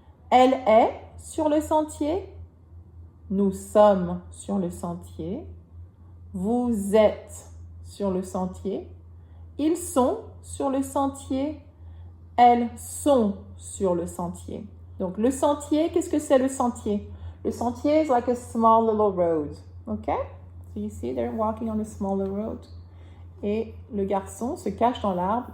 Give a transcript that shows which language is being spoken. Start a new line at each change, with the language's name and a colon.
French: Elle est sur le sentier. Nous sommes sur le sentier. Vous êtes sur le sentier. Ils sont sur le sentier. Elles sont sur le sentier. Donc, le sentier, qu'est-ce que c'est le sentier? Le sentier
English: is like a small little road. Okay? So you see, they're walking on a small little road.
French: Et le garçon se cache dans l'arbre.